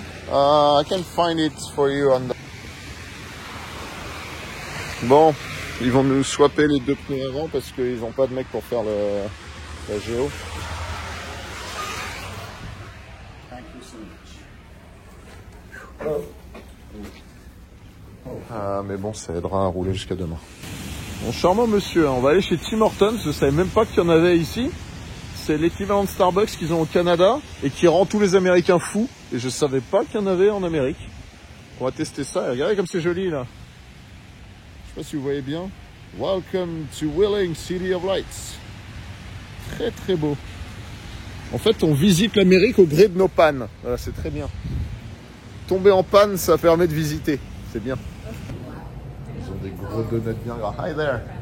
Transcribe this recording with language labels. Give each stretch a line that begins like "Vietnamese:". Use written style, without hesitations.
English: I can find it for you on the...
French: Bon, ils vont nous swapper les deux pneus avant parce qu'ils n'ont pas de mec pour faire la géo. Ah mais bon, ça aidera à rouler jusqu'à demain. Bon, charmant monsieur, on va aller chez Tim Hortons. Je savais même pas qu'il y en avait ici. C'est l'équivalent de Starbucks qu'ils ont au Canada et qui rend tous les Américains fous. Et je savais pas qu'il y en avait en Amérique. On va tester ça. Regardez comme c'est joli là. Je sais pas si vous voyez bien.
English: Welcome to Wheeling, City of Lights.
French: Très très beau. En fait, on visite l'Amérique au gré de nos pannes. Voilà, c'est très bien. Tomber en panne, ça permet de visiter. C'est bien. Ils ont des gros donuts bien gras.
English: Hi there.